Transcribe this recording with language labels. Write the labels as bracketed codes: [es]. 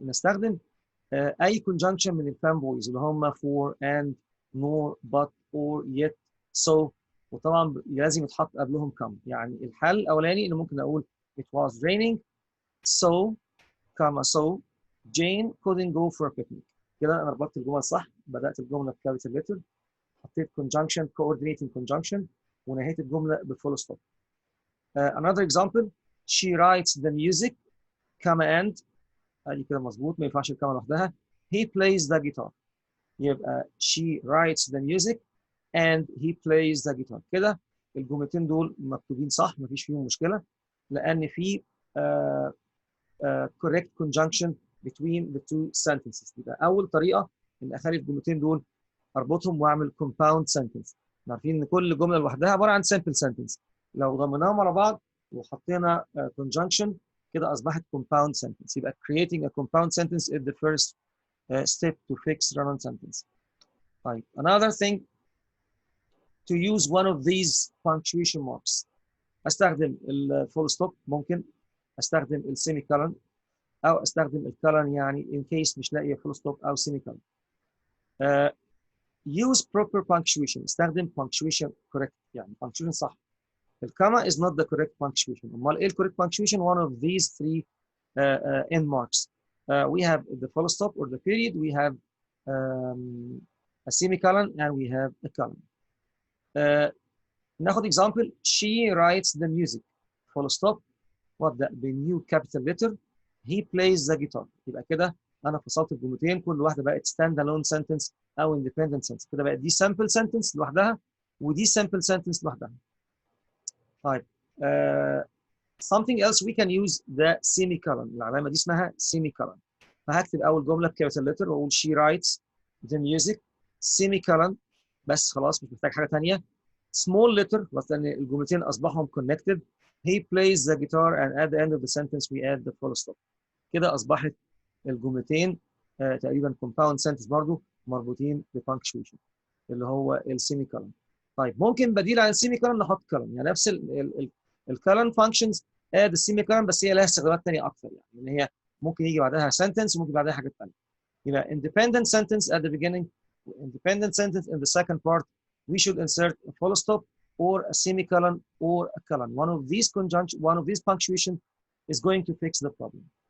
[en] نستخدم أي conjunction [ar] من الفان بويز اللي هم [en] for and nor but or yet so [ar] وطبعا لازم يتحط قبلهم [en] come [ar] يعني الحل الأولاني اللي ممكن أقول [en] it was raining so so Jane couldn't go for a picnic. [ar] كده أنا ربطت الجمل صح بدأت الجملة بكابيتال ليتر حطيت conjunction coordinating conjunction ونهيت الجملة بفول ستوب. [en] Another example she writes the music comma and [ar] ادي كده مظبوط ما ينفعش الكما لوحدها [en] he plays the guitar يبقى she writes the music and he plays the guitar. [ar] كده الجملتين دول مكتوبين صح ما فيش فيهم مشكلة لأن في [en] correct conjunction between the two sentences. [ar] يبقى أول طريقة إن أخلي الجملتين دول اربطهم واعمل compound sentence. عارفين ان كل جمله لوحدها عباره عن simple sentence لو ضمناهم على بعض وحطينا conjunction كده اصبحت compound sentence. [en] يبقى creating a compound sentence is the first step to fix run-on sentence. [ar] طيب [en] another thing to use one of these punctuation marks [ar] استخدم الفول ستوب ممكن استخدم السيمي كولن او استخدم الكولن يعني in case مش لاقي فول ستوب او سيمي كولن. [en] Use proper punctuation. [ar] استخدم punctuation correct يعني punctuation صح. الكاما [en] is not the correct punctuation. [ar] أمال إيه [en] correct punctuation? One of these three end marks. We have the full stop or the period. We have a semicolon and we have a colon. ناخد example. She writes the music. Full stop. What the new capital letter. He plays the guitar. [ar] يبقى كده أنا فصلت الجملتين كل واحدة بقت stand alone sentence أو independent sentence. كده بقت دي sample sentence لوحدها ودي sample sentence لوحدها. [en] طيب something else we can use the semicolon. [ar] العلامة دي اسمها semicolon. فهكتب أول جملة بكابيتال لتر وأقول [en] she writes the music semicolon [ar] بس خلاص مش محتاج حاجة ثانية. small letter بس لأن الجملتين أصبحهم connected. [en] He plays the guitar and at the end of the sentence we add the full stop. [ar] كده أصبحت الجملتين تقريبا [en] compound sentence برضو [ar] مربوطين بpunctuation اللي هو السيمي كولن. طيب ممكن بديل عن السيمي كولن نحط كولن، يعني نفس الكولن فانكشنز اد السيمي كولن، بس هي لها استخدامات ثانيه اكثر، يعني ان هي ممكن يجي بعدها sentence وممكن بعدها حاجات ثانيه. [en] يبقى independent sentence at the beginning, independent sentence in the second part, we should insert a full stop or a semicolon or a colon. One of these punctuation is going to fix the problem.